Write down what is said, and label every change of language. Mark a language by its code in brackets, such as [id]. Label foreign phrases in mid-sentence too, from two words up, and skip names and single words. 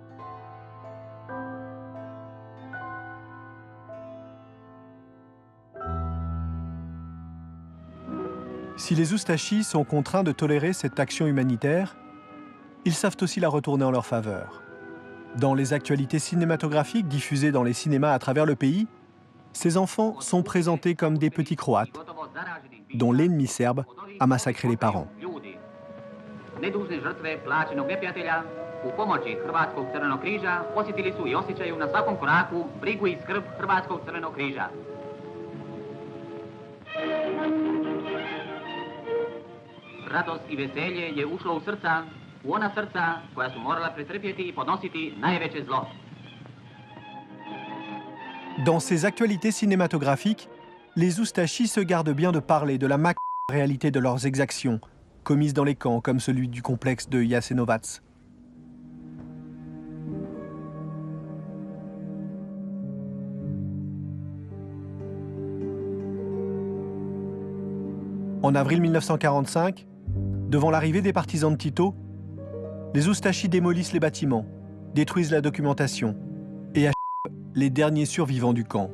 [fr] Si les Oustachis sont contraints de tolérer cette action humanitaire, ils savent aussi la retourner en leur faveur. Dans les actualités cinématographiques diffusées dans les cinémas à travers le pays, ces enfants sont présentés comme des petits Croates, dont l'ennemi serbe a massacré les parents. [hr] Nedužne žrtve plaćenog neprijatelja u pomoći Hrvatskog crvenog križa osjetili su i osjećaju na svakom koraku brigu i skrb Hrvatskog crvenog križa. Radost i veselje je ušlo u srca, u ona srca koja su morala pretrpjeti i podnositi najveće zlo. [fr] Dans ces actualités cinématographiques, les Oustachis se gardent bien de parler de la réalité de leurs exactions, commises dans les camps comme celui du complexe de Jasenovac. En avril 1945, devant l'arrivée des partisans de Tito, les Oustachis démolissent les bâtiments, détruisent la documentation et achèvent les derniers survivants du camp.